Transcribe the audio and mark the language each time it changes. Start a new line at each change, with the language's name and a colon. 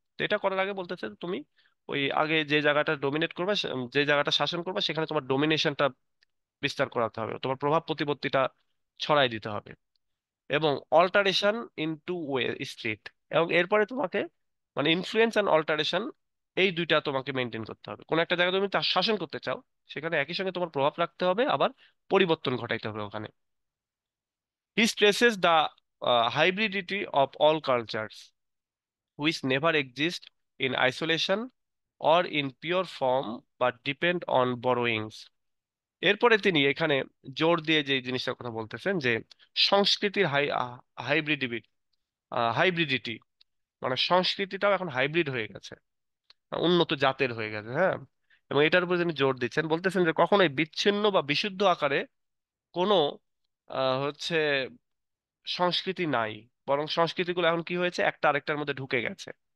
Bangla: তো এটা করার আগে বলতেছে তুমি ওই আগে যে জায়গাটা ডোমিনেট করবে, যে জায়গাটা শাসন করবে, সেখানে তোমার ডোমিনেশনটা বিস্তার করাতে হবে, তোমার প্রভাব প্রতিপত্তিটা ছড়াই দিতে হবে। এবং অল্টারেশন ইনটু ওয়ে স্ট্রিট, এবং এরপরে তোমাকে মানে ইনফ্লুয়েন্স অ্যান্ড অল্টারেশন, এই দুইটা তোমাকে মেনটেন করতে হবে। কোন একটা জায়গায় তুমি তার শাসন করতে চাও, সেখানে একই সঙ্গে তোমার প্রভাব রাখতে হবে, আবার পরিবর্তন ঘটাইতে হবে ওখানে।
English: He stresses the hybridity of all cultures which never exist in isolation or in pure form but depend on borrowings.
Bangla: এরপরে তিনি এখানে জোর দিয়ে যে জিনিসটার কথা বলতেছেন, যে সংস্কৃতির হাইব্রিডিটি হাইব্রিডিটি, মানে সংস্কৃতিটাও এখন হাইব্রিড হয়ে গেছে, উন্নত জাতের হয়ে গেছে। হ্যাঁ, এবং এটার উপর তিনি জোর দিচ্ছেন, বলতেছেন যে কখনোই বিচ্ছিন্ন বা বিশুদ্ধ আকারে কোনো হচ্ছে সংস্কৃতি নাই, বরং সংস্কৃতিগুলো এখন কি হয়েছে, একটা আরেকটার মধ্যে ঢুকে গেছে।